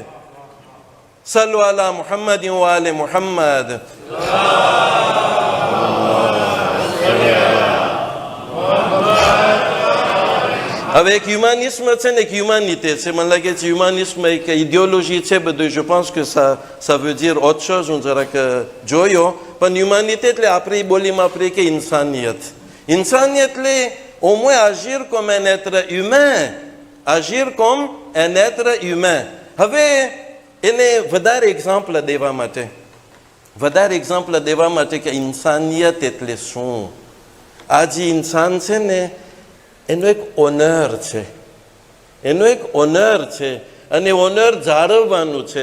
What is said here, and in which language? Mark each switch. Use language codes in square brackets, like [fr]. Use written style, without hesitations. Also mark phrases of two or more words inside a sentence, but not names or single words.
[ar] صلوا على محمد وآل محمد. [gu] હવે એક હ્યુમાનિસ્મ છે ને એક હ્યુમાનિટી છે. મને લાગે છે હ્યુમાનિસ્મ એક ઇડિયોલોજી છે બધું. [fr] je pense que ça veut dire autre chose. [gu] હું જરાક જોયો, પણ હ્યુમાનિટી એટલે આપણી બોલીમાં આપણે કે ઇન્સાનિયત. ઇન્સાનિયત એટલે [fr] au moins agir comme un être humain. agir comme un être humain. [gu] હવે એને વધારે એક્ઝામ્પલ દેવા માટે કે ઇન્સાનિયત એટલે શું. આ જે ઇન્સાન છે ને એનો એક ઓનર છે, અને ઓનર જાળવવાનું છે.